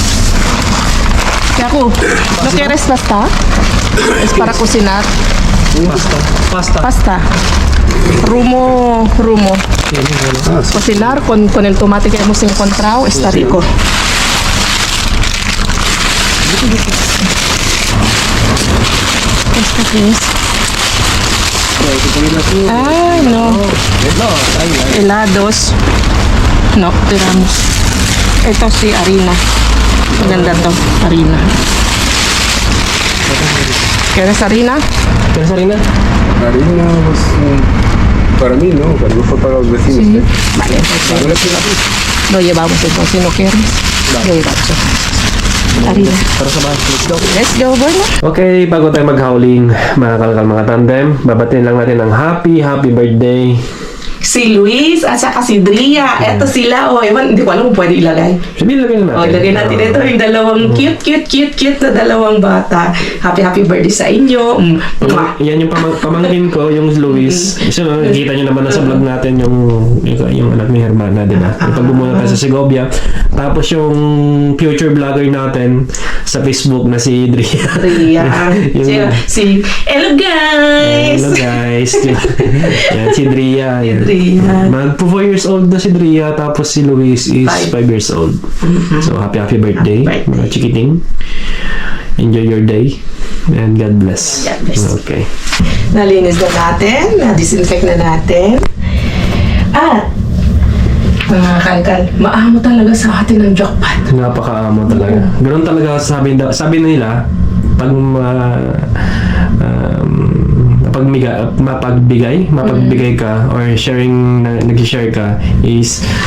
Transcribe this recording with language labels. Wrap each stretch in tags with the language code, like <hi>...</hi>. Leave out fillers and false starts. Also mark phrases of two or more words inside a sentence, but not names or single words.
<es>Yaku, ¿no quieres pasta? Es para cocinar. Pasta. Rumo. Cocinar con el tomate que hemos encontrado está rico.</es> <tl>Basta please. Ay,</tl> <es>no. Helados. No, tiramos.</es> <tl>Ito si Arina. Maganda to,</tl> <es>Arina. ¿Quieres harina? ¿Quieres harina? Harina, pues, para mí, ¿no? Pero no fue para los vecinos. Sí. ¿Eh? Vale, entonces lo llevamos entonces, si no quieres. Lo llevamos. Harina.</es> <tl>Para sa bahay.</tl> <en>Let's go. Let's go, Borna.</en> <tl>Okay, bago tayo mag-howling, mga kalkal, mga tandem, babatiin lang natin ang</tl> <en>happy birthday.</en> <tl>Si Luis at saka si Dria. Eto sila. O, ewan, hindi ko alam kung pwede ilagay. Sabihin lagyan natin. O, ilagay natin ito. Yung dalawang cute na dalawang bata.</tl> <en>Happy birthday</en> <tl>sa inyo. Mwah. Yan yung pamangkin ko, yung Luis. So, nakikita nyo naman na sa vlog natin yung anak ni Hermana, di ba? Yung pagbumunta tayo sa Segovia. Tapos yung future vlogger natin sa Facebook na si Dria. Dria. Yung-</tl> <en>Hello guys! Hello guys.</en> <tl>Yan, si Dria. Yan. Dria. Mag 4</tl> <en>years old</en> <tl>na si Dria, tapos si Luis is 5</tl> <en>years old. So, happy birthday, Happy birthday.</en> <tl>mga chikiting.</tl> <en>Enjoy your day. And God bless. God bless. Okay.</en> <tl>Nalinis na natin. Na-disinfect na natin. At, mga kalkal, maamo talaga sa atin ang jackpot. Napakaamo talaga. Ganun talaga sabi nila, pag mapagbigay ka or nag-share ka is</tl>